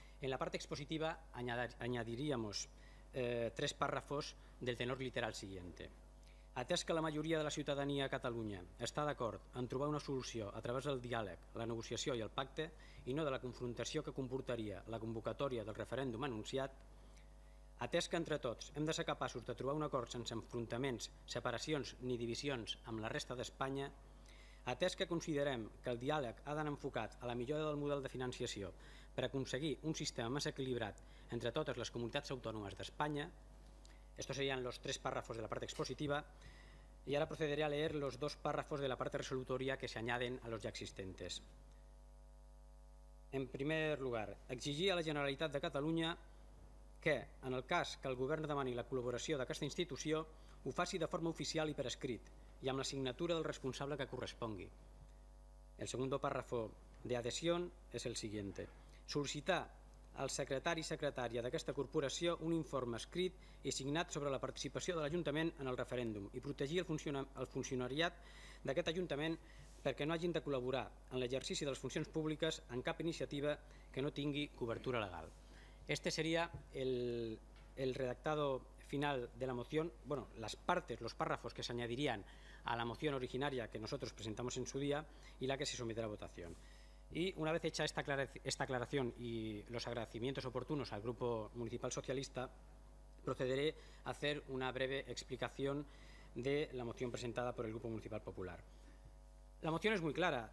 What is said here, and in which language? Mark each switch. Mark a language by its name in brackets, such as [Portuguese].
[Spanish] En la parte expositiva añadiríamos 3 párrafos del tenor literal siguiente. [Catalan] Atès que la majoria de la ciutadania a Catalunya està d'acord en trobar una solució a través del diàleg, la negociació i el pacte i no de la confrontació que comportaria la convocatòria del referèndum anunciat, atès que entre tots hem de ser capaços de trobar un acord sense enfrontaments, separacions ni divisions amb la resta d'Espanya, atès que considerem que el diàleg ha d'anar enfocat a la millora del model de financiació per aconseguir un sistema més equilibrat entre totes les comunitats autònomes d'Espanya. [Spanish] Estos serían los 3 párrafos de la parte expositiva y ahora procederé a leer los 2 párrafos de la parte resolutoria que se añaden a los ya existentes. En primer lugar, exigir [Catalan] a la Generalitat de Catalunya que, en el cas que el Govern demani la col·laboració d'aquesta institució, ho faci de forma oficial i per escrit y amb la signatura del responsable que correspongui. [Spanish] El segundo párrafo de adhesión es el siguiente. Solicitar [Catalan] al secretari i secretària d'aquesta corporació un informe escrit i signat sobre la participació de l'Ajuntament en el referèndum i protegir el funcionariat d'aquest Ajuntament perquè no hagin de col·laborar en l'exercici de les funcions públiques en cap iniciativa que no tingui cobertura legal. [Spanish] Este sería el redactado final de la moción, bueno, las partes, los párrafos que se añadirían a la moción originaria que nosotros presentamos en su día y la que se someterá a votación. Y una vez hecha esta aclaración y los agradecimientos oportunos al Grupo Municipal Socialista, procederé a hacer una breve explicación de la moción presentada por el Grupo Municipal Popular. La moción es muy clara.